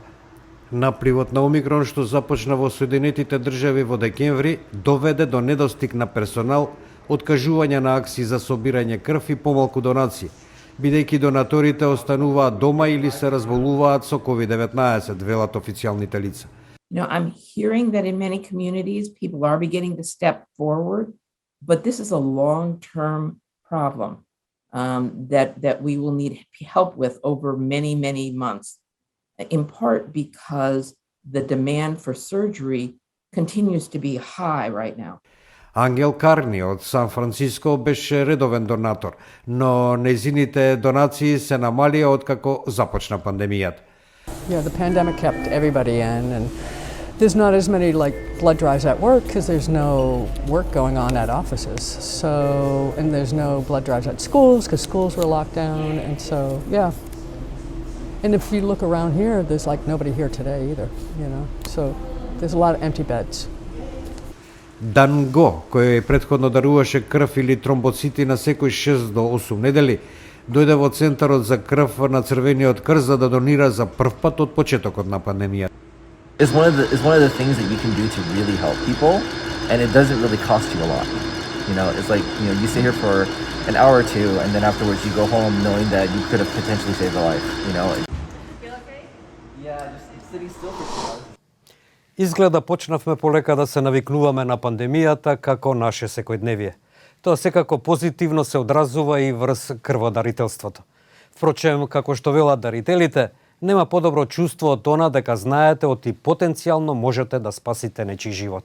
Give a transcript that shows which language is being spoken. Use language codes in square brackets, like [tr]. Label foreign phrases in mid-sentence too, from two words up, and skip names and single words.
[mk] Напливот на омикрон што започна во Соединетите држави во декември доведе до недостиг на персонал, откажување на акции за собирање крв и помалку донации, бидејќи донаторите остануваат дома или се разболуваат со COVID-19, велат официјалните лица. [en] I'm hearing that in many communities, people are beginning to step forward, but this is a long-term problem that we will need help with over many, many months, in part because the demand for surgery continues to be high right now. [mk] Ангел Карни од Сан Франциско беше редовен донатор, но нејзините донации се намалија откако започна пандемијата. [en] Yeah, the pandemic kept everybody in, and there's not as many blood drives at work because there's no work going on at offices. So, and there's no blood drives at schools because schools were locked down, and so yeah. And if you look around here, there's nobody here today either, So there's a lot of empty beds. [mk] Dan Го, кој претходно даруваше крв или тромбоцити на секој 6 до 8 недели, дојде во Центарот за крв на Црвениот крст за да донира за прв пат од почетокот на пандемијата. [en] It's one of the things that you can do to really help people, and it doesn't really cost you a lot. It's you sit here for an hour or two, and then afterwards you go home knowing that you could have potentially saved a life. Feel okay? Yeah, just sitting still for 2 hours. [mk] Изгледа почнавме полека да се навикнуваме на пандемијата како наше секојдневие. Тоа секако позитивно се одразува и врз крводарителството. Впрочем, како што велат дарителите, нема подобро чувство од она дека знаете оти потенцијално можете да спасите нечи живот.